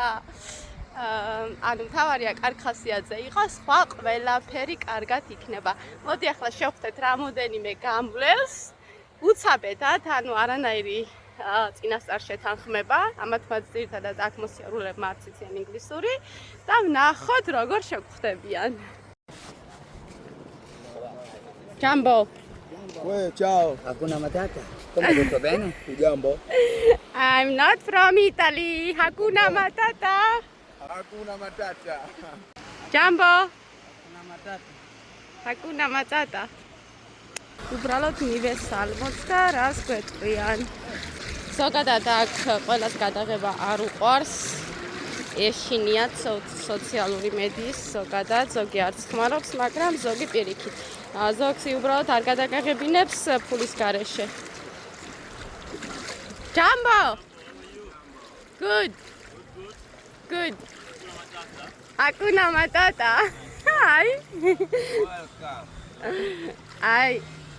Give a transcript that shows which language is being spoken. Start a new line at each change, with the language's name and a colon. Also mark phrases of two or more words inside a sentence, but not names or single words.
Georgian: ანუ თავარია კარგ ხასიათზე იყოს, სხვა ყველაფერი კარგად იქნება. მოდი ახლა შევხვდეთ რამოდენიმე გამვლელს. უცაბედად, ანუ არანაირი წინასწარ შეთანხმება, ამათ მათ ძირითადად აქ მოსიარულეებმა არც იციან ინგლისური და ვნახოთ როგორ შეგხვდებიან.
Swahili: Jumbo.
Italian: Uè, ciao.
Swahili: Hakuna Matata.
Italian: Come tutto bene?
Swahili: Jambo.
English: I'm not from Italy.
Swahili: Hakuna Matata. Hakuna Matata. Jumbo. Hakuna Matata. Hakuna Matata.
Georgian: უბრალოდ მივესალმოთ და რას გვეტყვიან. ზოგადად აქ ყველას გადაღება არ უყვარს. ეშინიათ სოციალური მედიის ზოგადად, ზოგი არც ხმარობს, მაგრამ ზოგი პირიქით. ზოგს უბრალოდ არ გადაგაღებინებს ფულის გარეშე.
English: Jumbo. Good. Good.
Swahili: Hakuna Matata.
English: Hi. Welcome. Hi.